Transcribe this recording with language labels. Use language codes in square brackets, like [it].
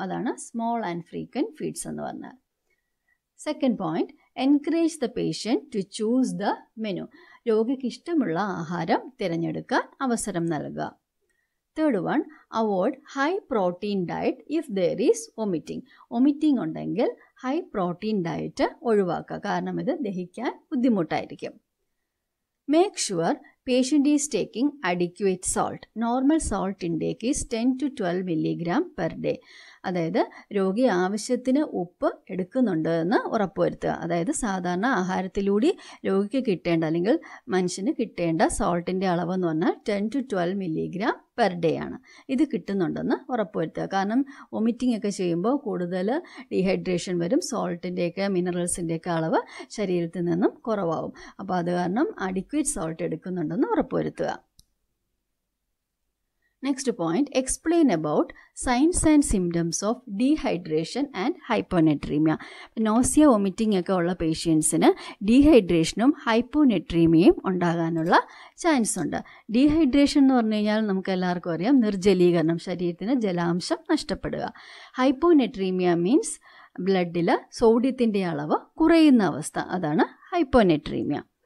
[en] അതാണ് small and frequent feeds [ml] എന്ന് പറഞ്ഞാൽ. [en] Second point, encourage the patient to choose the menu. [ml] രോഗിക്ക് ഇഷ്ടമുള്ള ആഹാരം തിരഞ്ഞെടുക്കാൻ അവസരം നൽകുക. [en] Third one, avoid high protein diet if there is vomiting. [ml] Vomiting ഉണ്ടെങ്കിൽ ഹൈ പ്രോട്ടീൻ ഡയറ്റ് ഒഴിവാക്കുക, കാരണം ഇത് ദഹിക്കാൻ ബുദ്ധിമുട്ടായിരിക്കും. Make sure [en] patient is taking adequate salt. Normal salt intake is 10 to 12 milligram per day. [ml] അതായത് രോഗി ആവശ്യത്തിന് ഉപ്പ് എടുക്കുന്നുണ്ട് എന്ന് ഉറപ്പുവരുത്തുക. അതായത് സാധാരണ ആഹാരത്തിലൂടെ രോഗിക്ക് കിട്ടേണ്ട അല്ലെങ്കിൽ മനുഷ്യന് കിട്ടേണ്ട സോൾട്ടിൻ്റെ അളവെന്ന് പറഞ്ഞാൽ [en] 10 to 12 milligram per day [ml] ആണ്. ഇത് കിട്ടുന്നുണ്ടെന്ന് ഉറപ്പുവരുത്തുക. കാരണം വൊമിറ്റിംഗ് ഒക്കെ ചെയ്യുമ്പോൾ കൂടുതൽ ഡീഹൈഡ്രേഷൻ വരും, സോൾട്ടിൻ്റെയൊക്കെ മിനറൽസിൻ്റെയൊക്കെ അളവ് ശരീരത്തിൽ നിന്നും കുറവാകും. അപ്പോൾ അത് കാരണം അഡിക്വേറ്റ് സോൾട്ട് എടുക്കുന്നുണ്ടെന്ന് ഉറപ്പുവരുത്തുക. [en] Next point, explain about signs and symptoms of dehydration and hyponatremia. [ml] Nausea vomiting ഒക്കെ ഉള്ള പേഷ്യൻസിന് ഡീഹൈഡ്രേഷനും ഹൈപ്പോനെട്രീമിയയും ഉണ്ടാകാനുള്ള ചാൻസ് ഉണ്ട്. ഡീഹൈഡ്രേഷൻ എന്ന് പറഞ്ഞു കഴിഞ്ഞാൽ നമുക്ക് എല്ലാവർക്കും അറിയാം, നിർജ്ജലീകരണം, ശരീരത്തിന് ജലാംശം നഷ്ടപ്പെടുക. ഹൈപ്പോനെട്രീമിയ മീൻസ് ബ്ലഡിൽ സോഡിയത്തിൻ്റെ അളവ് കുറയുന്ന അവസ്ഥ, അതാണ് ഹൈപ്പോനെട്രീമിയ.